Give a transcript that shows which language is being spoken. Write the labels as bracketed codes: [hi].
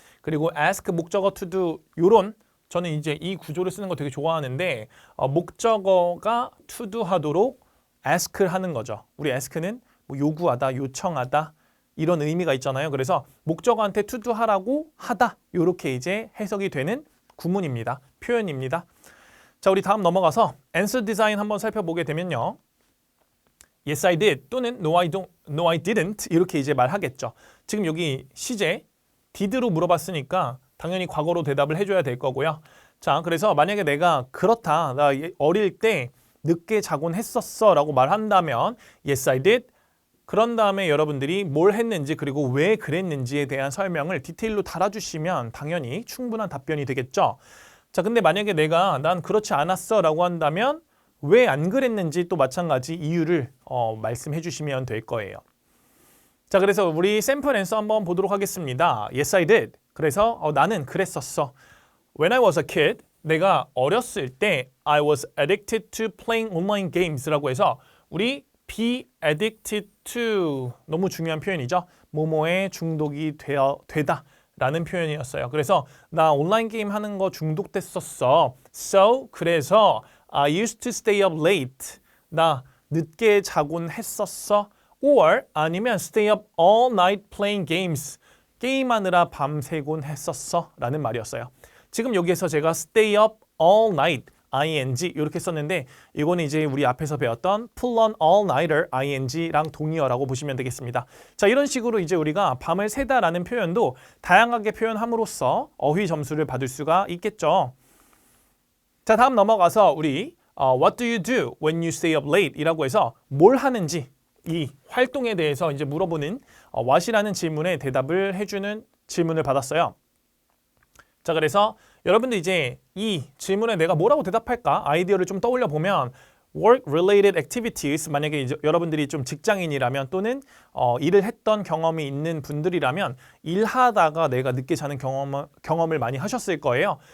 [ko] 그리고 ask 목적어 to do 요런 저는 이제 이 구조를 쓰는 거 되게 좋아하는데 목적어가 to do 하도록 ask를 하는 거죠. 우리 ask는 뭐 요구하다, 요청하다 이런 의미가 있잖아요. 그래서 목적어한테 to do 하라고 하다 이렇게 이제 해석이 되는 구문입니다. 표현입니다. 자, 우리 다음 넘어가서 answer design 한번 살펴보게 되면요. [en] Yes, I did 또는 No, I didn't [ko] 이렇게 이제 말하겠죠. 지금 여기 시제 did로 물어봤으니까 당연히 과거로 대답을 해줘야 될 거고요. 자, 그래서 만약에 내가 그렇다, 나 어릴 때 늦게 자곤 했었어 라고 말한다면 [en] Yes, I did. [ko] 그런 다음에 여러분들이 뭘 했는지 그리고 왜 그랬는지에 대한 설명을 디테일로 달아주시면 당연히 충분한 답변이 되겠죠. 자, 근데 만약에 내가 난 그렇지 않았어 라고 한다면 왜 안 그랬는지 또 마찬가지 이유를 말씀해 주시면 될 거예요. 자, 그래서 우리 샘플 앤서 한번 보도록 하겠습니다. [en] Yes, I did. [ko] 그래서 나는 그랬었어. [en] When I was a kid, [ko] 내가 어렸을 때 [en] I was addicted to playing online games라고 해서 우리 be addicted to 너무 중요한 표현이죠. [ko] 뭐뭐에 중독이 되다 라는 표현이었어요. 그래서 나 온라인 게임 하는 거 중독됐었어. [en] So, 그래서 I used to stay up late. [ko] 나 늦게 자곤 했었어. [en] Or [ko] 아니면 [en] stay up all night playing games. [ko] 게임하느라 밤새곤 했었어 라는 말이었어요. 지금 여기에서 제가 [en] stay up all night ing [ko] 이렇게 썼는데 이거는 이제 우리 앞에서 배웠던 pull on all-nighter ing랑 동의어라고 보시면 되겠습니다. 자, 이런 식으로 이제 우리가 밤을 새다라는 표현도 다양하게 표현함으로써 어휘 점수를 받을 수가 있겠죠. 자, 다음 넘어가서 우리 [en] What do you do when you stay up late? [ko] 이라고 해서 뭘 하는지 이 활동에 대해서 이제 물어보는 what이라는 질문에 대답을 해주는 질문을 받았어요. 자, 그래서 여러분들 이제 이 질문에 내가 뭐라고 대답할까 아이디어를 좀 떠올려 보면 work-related activities 만약에 이제 여러분들이 좀 직장인이라면 또는 일을 했던 경험이 있는 분들이라면 일하다가 내가 늦게 자는 경험을 많이 하셨을 거예요.